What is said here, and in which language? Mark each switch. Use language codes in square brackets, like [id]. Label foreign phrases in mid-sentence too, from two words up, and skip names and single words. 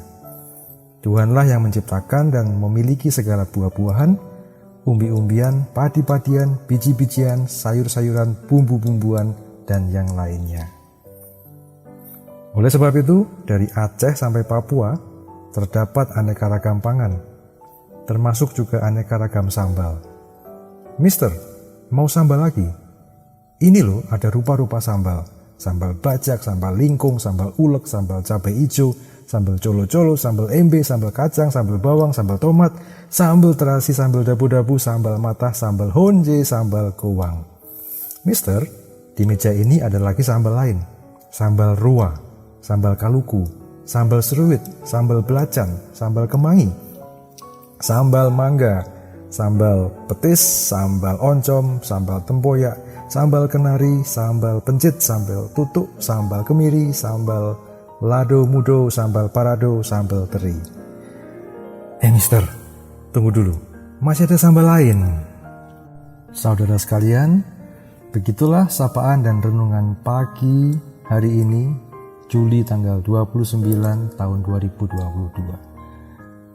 [id] Tuhanlah yang menciptakan dan memiliki segala buah-buahan, umbi-umbian, padi-padian, biji-bijian, sayur-sayuran, bumbu-bumbuan, dan yang lainnya. Oleh sebab itu, dari Aceh sampai Papua terdapat aneka ragam pangan, termasuk juga aneka ragam sambal. Mister, mau sambal lagi? Ini loh ada rupa-rupa sambal. Sambal bajak, sambal lingkung, sambal ulek, sambal cabai hijau, sambal colo-colo, sambal embe, sambal kacang, sambal bawang, sambal tomat, sambal terasi, sambal dabu-dabu, sambal matah, sambal honje, sambal kowang. Mister, di meja ini ada lagi sambal lain. Sambal ruwa, sambal kaluku, sambal seruit, sambal belacan, sambal kemangi, sambal mangga, sambal petis, sambal oncom, sambal tempoyak, sambal kenari, sambal pencit, sambal tutuk, sambal kemiri, sambal lado mudo, sambal parado, sambal teri. Mister, tunggu dulu. Masih ada sambal lain. Saudara sekalian, begitulah sapaan dan renungan pagi hari ini, Juli tanggal 29 tahun 2022.